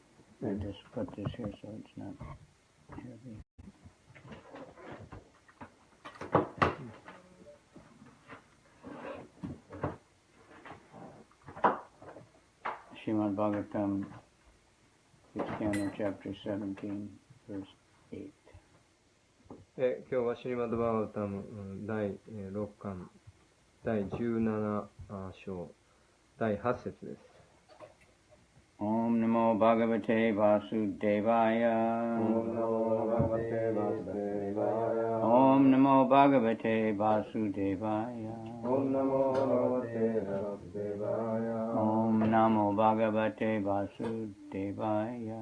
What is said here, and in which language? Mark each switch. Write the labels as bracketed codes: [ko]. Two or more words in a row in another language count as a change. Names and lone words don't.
[en] I just put this here so it's not heavy. Srimad Bhagavatam 6th chapter 17, verse 8. [ja] 今日はシリマッド・バーガタム第6巻第17章第8節です。 [sa] Om Namo Bhagavate Vasudevaya. Om Namo Bhagavate Vasudevaya. Om Namo Bhagavate Vasudevaya. Om Namo Bhagavate Vasudevaya.